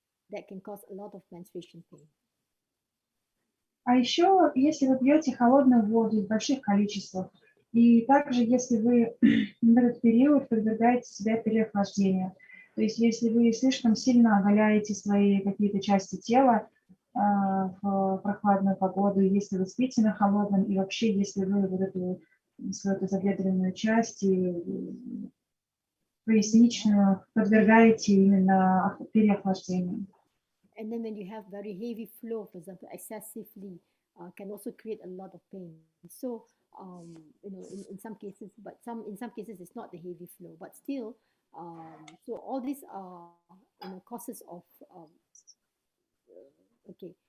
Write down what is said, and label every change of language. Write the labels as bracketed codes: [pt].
[en] That can cause a lot of menstruation pain. [ru] А еще, если вы пьете холодную воду в больших количествах, и также, если вы в этот период подвергаете себя переохлаждению, то есть если вы слишком сильно оголяете свои какие-то части тела в прохладную погоду, если вы спите на холодном, и вообще, если вы вот эту свою тазобедренную часть и поясничную подвергаете именно переохлаждению. [en] And then when you have very heavy flow, for example, excessively, can also create a lot of pain. So, in some cases, but in some cases it's not the heavy flow, but still, so all these are causes of okay.